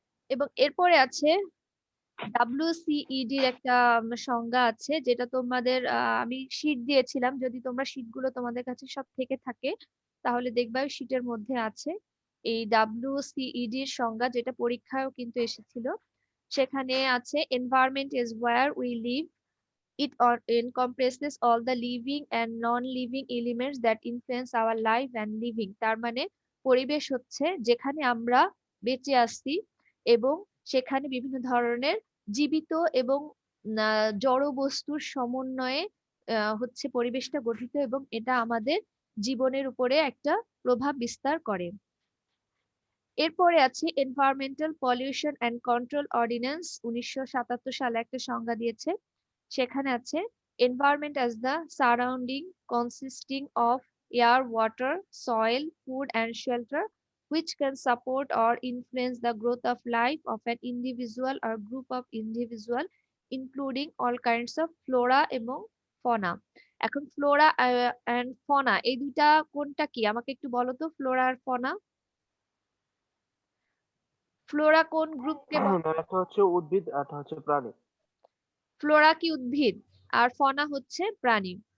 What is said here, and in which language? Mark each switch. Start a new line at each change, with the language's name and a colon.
Bangla: এবং এরপরে আছে WCED-র একটা সংজ্ঞা আছে, যেটা তোমাদের আমি শীট দিয়েছিলাম, যদি তোমরা শীটগুলো তোমাদের কাছে সব থেকে থাকে তাহলে দেখবা ওই শীটের মধ্যে আছে এই WCED-র সংজ্ঞা, যেটা পরীক্ষায়ও কিন্তু এসেছিল। সেখানে আছে,
English: environment is where we live. It encompasses all the living and non-living elements that influence our life and living।
Bangla: তার মানে পরিবেশ হচ্ছে যেখানে আমরা বেঁচে আছি, এবং সেখানে বিভিন্ন ধরনের জীবিত এবং জড় বস্তুর সমন্বয়ে হচ্ছে পরিবেশটা গঠিত এবং এটা আমাদের জীবনের উপরে একটা প্রভাব বিস্তার করে। এরপরে আছে environmental pollution and control ordinance ১৯৭৭ সালে একটা সংজ্ঞা দিয়েছে।
English: সেখানে আছে environment as the surrounding consisting of air, water, soil, food and shelter which can support or influence the growth of life of an individual or group of individual including all kinds of flora এবং fauna।
Bangla: এখন Flora and ফনা এই দুইটা কোনটা কি আমাকে একটু বলো তো, ফ্লোরা আর ফনা। ফ্লোরা কোন গ্রুপকে বলে? একটা হচ্ছে উদ্ভিদ আর একটা হচ্ছে প্রাণী। ফ্লোরা কি উদ্ভিদ আর ফনা হচ্ছে প্রাণী।